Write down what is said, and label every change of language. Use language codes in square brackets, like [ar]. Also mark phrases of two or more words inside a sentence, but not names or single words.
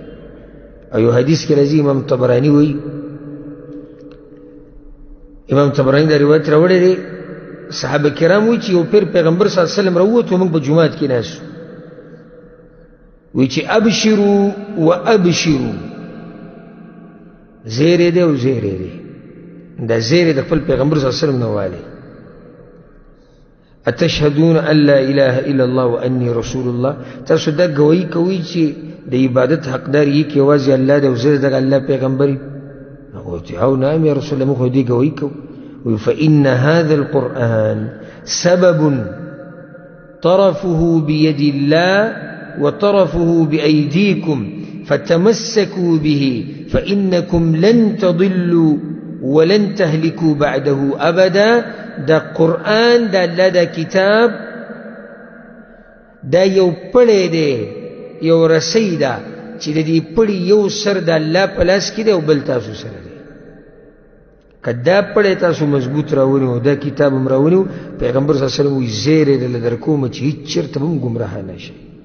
[ps] او یو حدیث کې راځي امام طبراني وایي امام طبراني دا روایت راوړی دی صحابه کرام وایي چې یو پیر پیغمبر [ar] صلی الله علیه وسلم [ps] راووت موږ په جومات کې ناست وایي چې [ar] ابشروا و ابشروا [ps] زیری دی او زیری دی دا زیری د خپل پیغمبر [ar] صلی الله علیه وسلم [ps] نه والی [ar] اتشهدون ان لا اله الا الله واني رسول الله [ps] تاسو دا گواہی کوي چې د عبادت حقدار یې کې یوازې الله دی او زه د الله پیغمبر یم. هغه ته او [ar] نعم یا رسول الله [ps] مخ دې گواہی کوي [ar] فإن هذا القرآن سبب طرفه بيد الله وطرفه بأيديكم فتمسكوا به فإنكم لن تضلوا ولن تهلكوا بعده أبدا. [ps] دا قرآن دا الله دا کتاب دا یو پړی دی یو رسی ده چې د دې پړي یو سر د الله په لاس کې دی او بل تاسو سره دی. که دا پړی تاسو مضبوط راونیو دا کتاب هم راونیو پیغمبر [ar] صلی الله علیه وسلم [ps] وایي زیری درله درکومه چې هېڅ چېرته به هم ګمراه نه شئ.